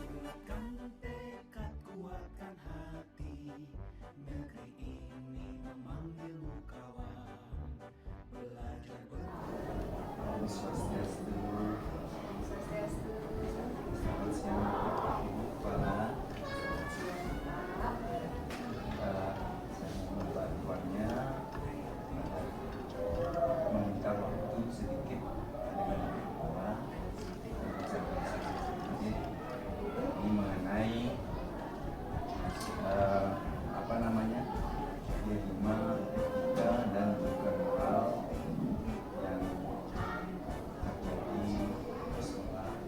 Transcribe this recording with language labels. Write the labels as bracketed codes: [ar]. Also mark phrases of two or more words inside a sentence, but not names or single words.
[id] Kuatkan tekad, kuatkan hati. Negeri ini memanggilmu kawan. Belajar [sa] Om Swastiastu. Swastiastu. [id] Selamat siang Bapak Ibu Kepala. Saya mohon bantuannya meminta waktu sedikit dengan Ibu Kepala ini mengenai dilema etika dan juga moral yang terjadi di sekolah.